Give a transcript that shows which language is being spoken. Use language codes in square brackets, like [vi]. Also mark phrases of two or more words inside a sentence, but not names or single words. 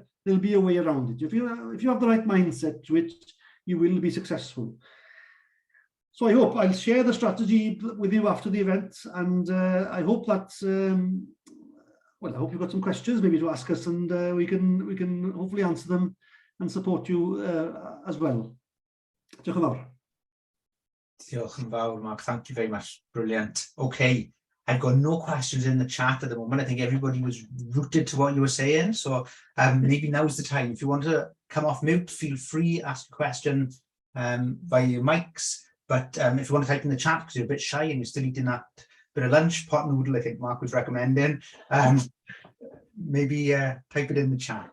[en] There'll be a way around it. If you have the right mindset to it, you will be successful. So I hope I'll share the strategy with you after the event, and I hope that well, I hope you've got some questions maybe to ask us, and we can hopefully answer them and support you as well. [cy] Diolch yn fawr. Diolch yn fawr, [en] Mark. Thank you very much. Brilliant. Okay. I've got no questions in the chat at the moment. I think everybody was rooted to what you were saying. So maybe now's the time. If you want to come off mute, feel free, ask a question via your mics. But if you want to type in the chat because you're a bit shy and you're still eating that bit of lunch, pot noodle, I think Mark was recommending, maybe type it in the chat.